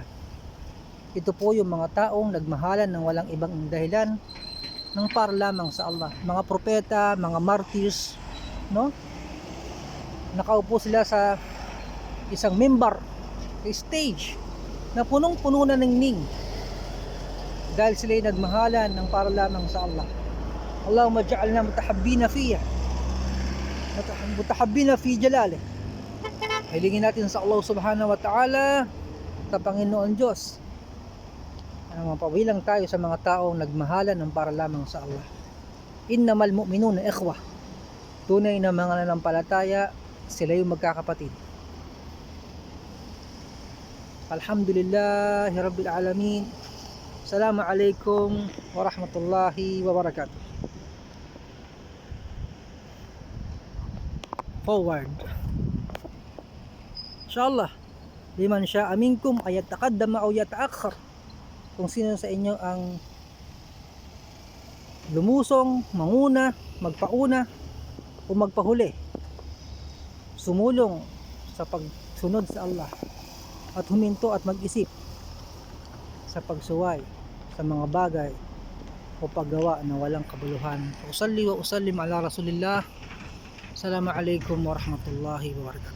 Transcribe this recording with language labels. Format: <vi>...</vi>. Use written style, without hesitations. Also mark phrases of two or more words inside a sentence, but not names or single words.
<tl>Ito po yung mga taong nagmahalan ng walang ibang dahilan ng para lamang sa Allah. Mga propeta, mga martyrs, no? Nakaupo sila sa isang mimbar, stage na punong-puno na ningning dahil sila ay nagmahalan ng para lamang sa Allah.</tl> <ar>اللهم اجعلنا متحابين في جلاله.</ar> <tl>Hilingin natin sa Allah</tl> <ar>سبحانه وتعالى,</ar> <tl>sa Panginoon Diyos, ang mapabilang tayo sa mga taong nagmahalan ng para lamang sa Allah.</tl> <ar>إنما المؤمنون إخوة.</ar> <tl>Tunay na mga nanampalataya, sila yung magkakapatid.</tl> <ar>الحمد لله رب العالمين. السلام عليكم ورحمة الله وبركاته. Forward. Inshallah, لمن شاء منكم أن يتقدم أو يتأخر.</ar> <tl>Kung sino sa inyo ang lumusong, manguna, magpauna o magpahuli, sumulong sa pagsunod sa Allah, at huminto at mag-isip sa pagsuway sa mga bagay o paggawa na walang kabuluhan.</tl> <ar>أصلي وأسلم على رسول الله. السلام عليكم ورحمة الله وبركاته.</ar>